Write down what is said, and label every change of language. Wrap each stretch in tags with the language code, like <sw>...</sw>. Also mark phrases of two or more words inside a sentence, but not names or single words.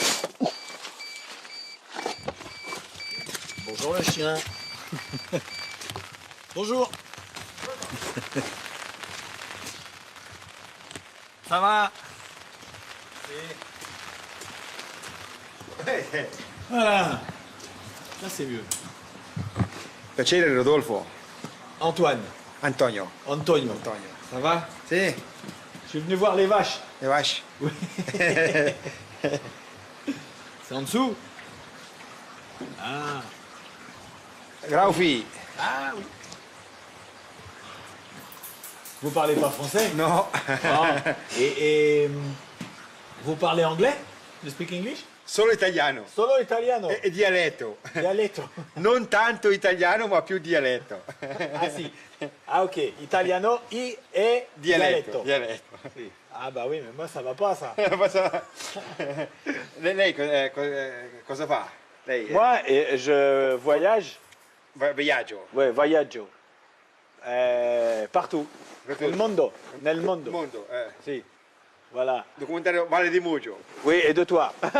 <fr>Bonjour le chien. Bonjour. Ça va? Voilà. Là c'est mieux.</fr> <it>Piacere Rodolfo. Antoine. Antonio. Antonio.</it> <fr>Ça va?</fr> <it>Si.</it> <fr>Je suis venu voir les vaches. Les vaches? Oui. C'est en dessous? Ah. Graufi. Ah oui. Vous parlez pas français?</fr> <it>No.</it> <fr>Ah. Et vous parlez anglais?</fr> <en>You speak English?</en> <it>Solo italiano. Solo italiano? E dialetto. Dialetto. Non tanto italiano, ma più dialetto. Ah sì. Ah ok. Italiano e dialetto. Dialetto. Sì.</it> <fr>Ah bah oui, mais moi ça va pas ça.</fr> <it>Lei cosa fa? Lei,</it> <fr>Moi, je voyage.</fr> <it>Viaggio.</it> <fr>Oui, voyaggio. Partout.</fr> <it>Nel mondo. Nel mondo. Mondo, Sì. Voilà. Documentario Valle di Mugio.</it> <fr>Oui, et de toi.</fr>